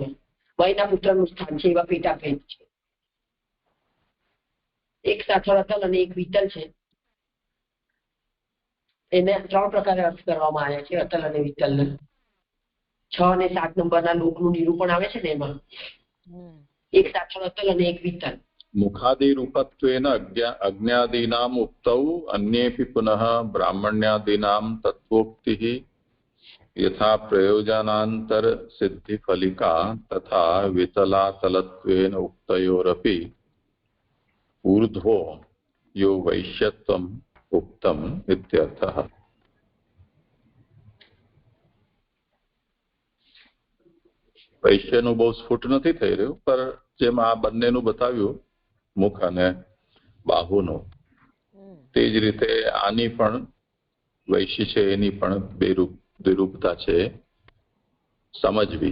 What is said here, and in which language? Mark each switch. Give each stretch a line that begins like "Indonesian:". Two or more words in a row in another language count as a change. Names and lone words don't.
Gujarati: મયના પુત્રનું સ્થાન છે એવા પેટા ભેદ છે. એક સાથળ અતલ અને એક વિતલ છે. એને 3 પ્રકારે અર્થ કરવામાં આવ્યા છે અતલ અને વિતલને. 6 અને 7 નંબરના લોકનું નિરૂપણ આવે છે ને એમાં એક સાથળ અતલ અને એક વિતલ.
Sanskrit: मुखादिरूपत्वेन अज्ञादीनाम् उक्तौ अन्येऽपि पुनः ब्राह्मण्यादीनां तत्त्वोक्तिः यथा प्रयोजनान्तर सिद्धिफलिका तथा वितलातलत्वेन उक्तयोरपि ऊर्ध्वो यो वैश्यत्वम् उक्तम् इत्यर्थः।
Gujarati: વૈશ્યનું બહુ સ્ફુટ નથી થઈ રહ્યું, પર જેમ આ બંનેનું બતાવ્યું મુખ અને બાહુનું, તે જ રીતે આની પણ વૈશ્ય છે એની પણ દ્વિરૂપતા છે સમજવી.